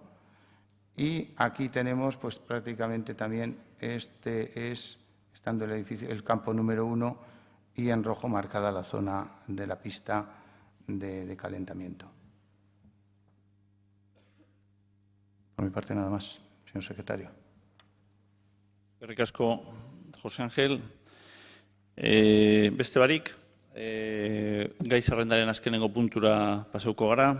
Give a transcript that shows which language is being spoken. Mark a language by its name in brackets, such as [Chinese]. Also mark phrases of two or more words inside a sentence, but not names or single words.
[Spanish] Y aquí tenemos, pues prácticamente también, estando el edificio, el campo número 1 y en rojo marcada la zona de la pista de calentamiento. Por mi parte nada más, señor secretario. [Basque] Eskerrik asko, José Ángel. Beste barik, gai zerrendaren azkenengo puntura pasauko gara.